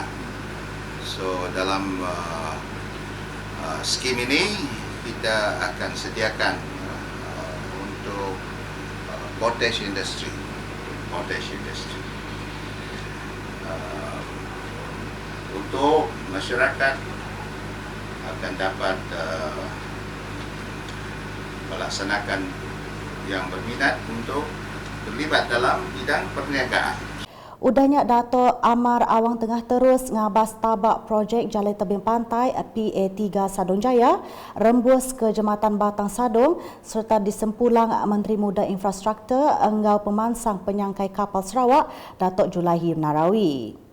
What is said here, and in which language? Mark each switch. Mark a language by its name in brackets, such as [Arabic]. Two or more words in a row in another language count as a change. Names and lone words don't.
[Malay] So dalam skim ini kita akan sediakan untuk [English] cottage industry, [Malay] untuk masyarakat akan dapat melaksanakan yang berminat untuk terlibat dalam bidang perniagaan. [Iban] Udahnya Dato' Amar Awang Tengah terus ngabas tabak projek Jalan Tebing Pantai PA3 Sadong Jaya rembus ke Jambatan Batang Sadong serta disempulang Menteri Muda Infrastruktur Enggau Pemansang Penyangkai Kapal Sarawak Dato' Julaihi Narawi.